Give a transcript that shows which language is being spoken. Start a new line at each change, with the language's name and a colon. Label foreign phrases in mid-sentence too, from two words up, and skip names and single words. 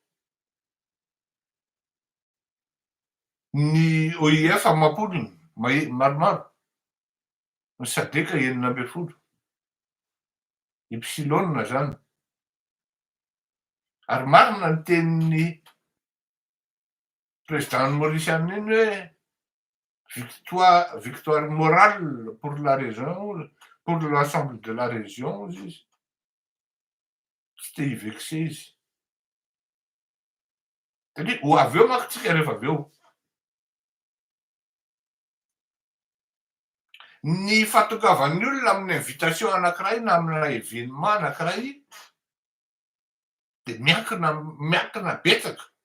Malagasy: Ny OIF amam-polony maromaro, ny SADC 12. Epsilon zany. Ary marina ny tenin'ny président Mauriciana iny hoe
French: victoire morale pour la région, pour l'ensemble de la région
Malagasy: izy. Tsy te hivexe izy. Satria ho avy eo manko tsika rehefa avy eo. Ny fahatongavan'ny olona amin'ny invitation anankiray na amina événement anankiray de miankina betsaka.